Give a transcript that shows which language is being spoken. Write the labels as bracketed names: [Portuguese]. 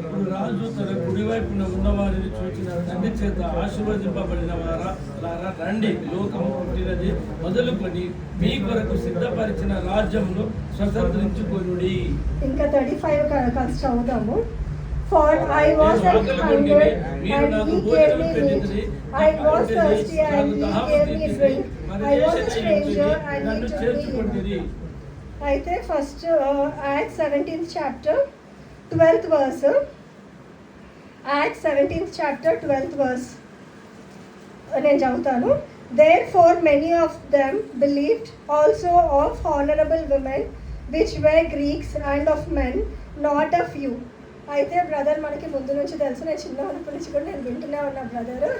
[Telugu] రాజు తన కుడివైపున ఉన్నవారిని చూచిన తండ్రి చేత ఆశీర్వదింపబడిన వారా రండి, లోకము పుట్టినది మొదలుకొని మీ కొరకు సిద్ధపరిచిన రాజ్యంలో స్వతంత్రించుకొనుడి. ఇంకా 35 కలిసి చదువుతాము. [English] For I was hungry and he gave me meat. I was thirsty and he gave me drink. I was a stranger and he took me in. [Telugu] అయితే first Acts 17th chapter 12th verse. Acts 17th chapter 12th verse నేను చదువుతాను. [English] Therefore many of them believed, also of honorable women which were Greeks, and of men, not a few. [Telugu] అయితే brother మనకి ముందు నుంచి తెలుసు, నేను చిన్నప్పటి నుంచి కూడా నేను వింటూనే ఉన్న బ్రదర్.